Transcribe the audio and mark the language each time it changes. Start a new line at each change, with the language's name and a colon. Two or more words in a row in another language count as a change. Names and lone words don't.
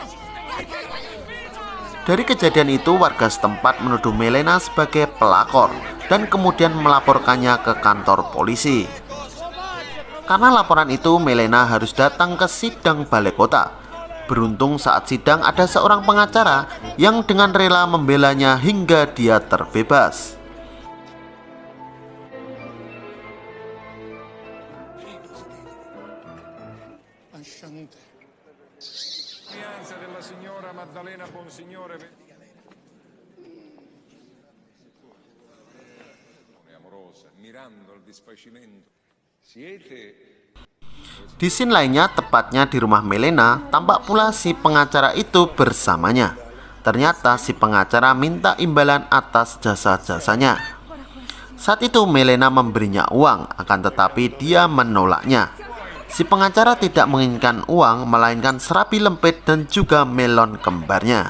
Indonesian: Dari kejadian itu, warga setempat menuduh Milena sebagai pelakor dan kemudian melaporkannya ke kantor polisi. Karena laporan itu, Milena harus datang ke sidang balai kota. Beruntung saat sidang ada seorang pengacara yang dengan rela membelanya hingga dia terbebas.
Italian: Della signora Maddalena Bonsignore amorosa, mirando al disfacimento.
Indonesian: Di scene lainnya, tepatnya di rumah Milena, tampak pula si pengacara itu bersamanya. Ternyata si pengacara minta imbalan atas jasa-jasanya. Saat itu Milena memberinya uang, akan tetapi dia menolaknya. Si pengacara tidak menginginkan uang, melainkan serabi lempit dan juga melon kembarnya.